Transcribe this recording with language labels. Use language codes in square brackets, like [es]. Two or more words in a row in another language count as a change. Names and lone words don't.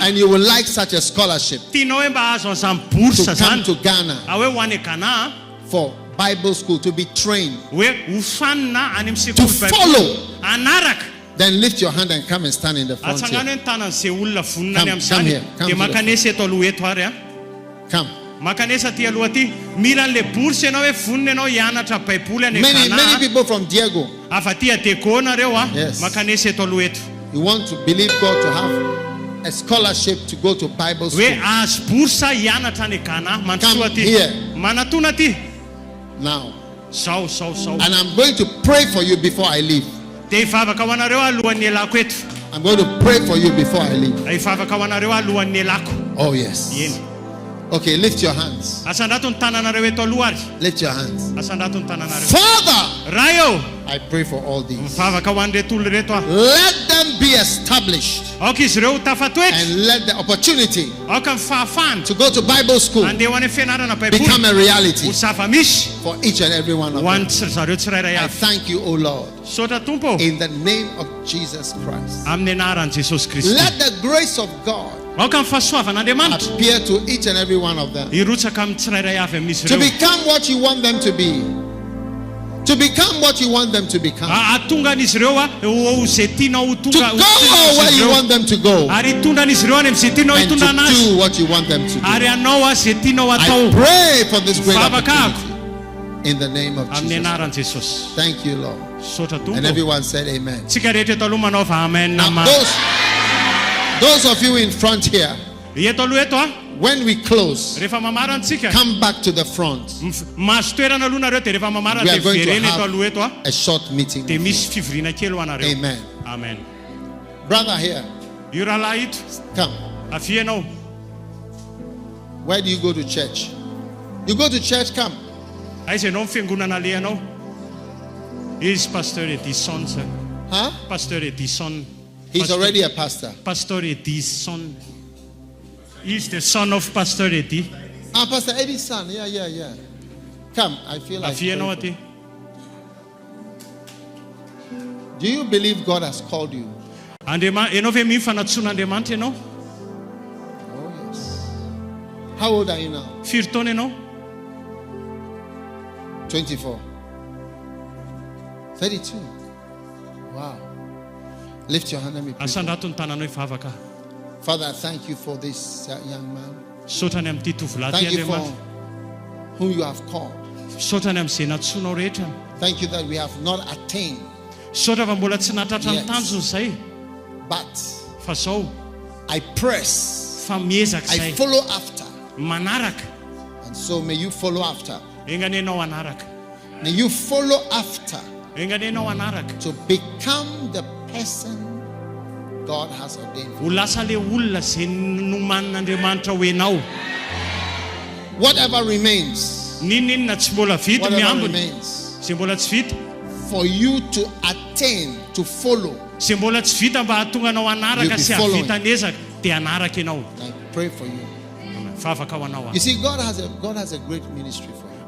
[en] and you would like such a scholarship [mg] tianao hoe mba azo an'izany bourse [en] to come [mg] zany [en] to Ghana [mg] hoe ho any Ghana [en] for Bible school, to be trained, [mg] hoe ho fanina any amin'ny [en] to [mg] sekoly [en] follow, [mg] anaraka. [en] then lift your hand and come and stand in the front [mg] Atsangany [en] here. [mg] hoe ny tanan'izay olona vonina [en] Come, [mg] any [en] come [mg] amin'izany [en] here, come [mg] dia [en] to the [mg] makanesa eto aloha eto ary [en] Come. [mg] Makanesa ty aloha ty mila an'le bourse ianao hoe vonona ianao hianatra baiboly any [en] Many people from Diego, [mg] afa ty Adeko nareo [en] Yes. [mg] makanesa eto aloha eto [en] you want to believe God to have a scholarship to go to Bible school. [mg] hoe azo bourse hianatra any Ghana mantsoa [en] Come [mg] ty [en] here. [mg] manatona ty [en] Now, [mg] sao [en] and I'm going to pray for you before I leave. [mg] de hivavaka ho anareo alohan'ny elako eto [en] I'm going to pray for you before I leave. [mg] hivavaka ho anareo alohan'ny elako [en] Oh, yes. [mg] eny [en] Okay, lift your hands. [mg] asandrato ny tananareo eto aloha ary [en] Lift your hands. [mg] asandrato ny tananareo [en] Father, [mg] raio [en] I pray for all these. [mg] mivavaka ho an'reto olo reto [en] Let them be established [mg] aoka izy ireo tafatoetra [en] and let the opportunity [mg] aoka ny fahafahana [en] to go to Bible school [mg] andeha ho any fianarana baiboly [en] become a reality [mg] ho zava-misy [en] for each and every one of [mg] ho an'ny [en] them. [mg] zareo tsirairay [en] I [mg] avy [en] thank you, O Lord, [mg] sotra tompo [en] in the name of Jesus Christ. [mg] amin'ny anaran'i Jesosy Kristy [en] Let the grace of God [mg] aoka ny fahasoavan'Andriamanitra [en] appear to each and every one of them [mg] hirotsaka amin'ny tsirairay avy amin'izy [en] to [mg] ireo [en] become what you want them to be. To become what you want them to become. [mg] atonga an'izy ireo ho zay tianao ho [en] To [mg] tonga [en] go where you want them to go. [mg] ary hitondra an'izy ireo any amin'izay tianao [en] And [mg] hitondra [en] to [mg] anazy [en] do what you want them to do. [mg] ary anao zay tianao [en] I [mg] atao [en] pray for this great [mg] Mivavaka [en] opportunity in the name of [mg] amin'ny [en] Jesus. [mg] anaran'i Jesosy [en] Thank you, Lord. [mg] sotra [en] And [mg] tompo [en] everyone said amen. [mg] tsika rehetra eto aloha manao va amen [en] Now, [mg] nama [en] those of you in front here, [mg] eto aloha eto [en] when we close, [mg] rehefa mamarana tsika [en] come back to the front. [mg] mahazo toerana aloha nareo de rehefa mamarana [en] We [mg] de [en] are going to [mg] verena eto [en] have [mg] aloha eto [en] a short meeting. [mg] de misy fivoriana kely ho anareo [en] Amen. [mg] amen [en] Brother here, [mg] io rahalahy ito [en] come. [mg] afianao [en] Where do you go to church? You go to church, come. [mg] aiza ianao mifiangonana lehanao izy pasteur Edison sir [en] Huh? [mg] pasteur Edison [en] He's already a pastor. pastor Edison he's the son of pastor Edi Ah, Pastor Eddie's son. Yeah. Come, I feel like. [mg] afianao [en] praying [mg] aty [en] for- Do you believe God has called you? [mg] ianao ve mifanatsoan'Andriamanitra ianao [en] Oh, yes. How old are you now? [mg] firy taona ianao [en] 24. 32. Wow. Lift your hand and me pray. [mg] asandrato ny tananao hivavaka [en] Father, I thank you for this young man. [mg] sotrany amin'ity tovolahy ty [en] Thank you for [mg] Andriamanitra [en] whom you have called. [mg] sotrany amin'izay natsoanao rehetra [en] Thank you that we have not attained, [mg] sotra fa mbola tsy natratra ny [en] Yes. [mg] tanjony zay [en] but [mg] fa zao [en] I press. [mg] fa miezaka [en] I [mg] zay [en] follow after. [mg] manaraka [en] And so may you follow after. [mg] enganenao anaraka [en] May you follow after [mg] enganenao anaraka [en] to become the person God has ordained for [mg] ho lasa le olona zay nomanin'Andriamanitra ho enao [en] you. Whatever remains, [mg] ninninona tsy mbola vita [en] whatever [mg] miambiny [en] remains [mg] zay mbola tsy vita [en] for you to attain, to follow, [mg] zay mbola tsy vita mba hahatonga anao anaraka [en] You'll be [mg] sy [en] following. [mg] havita nezaka dia anaraka ianao [en] I pray for you. [mg] fa afaka ho anao [en] You see, God has a great ministry for you.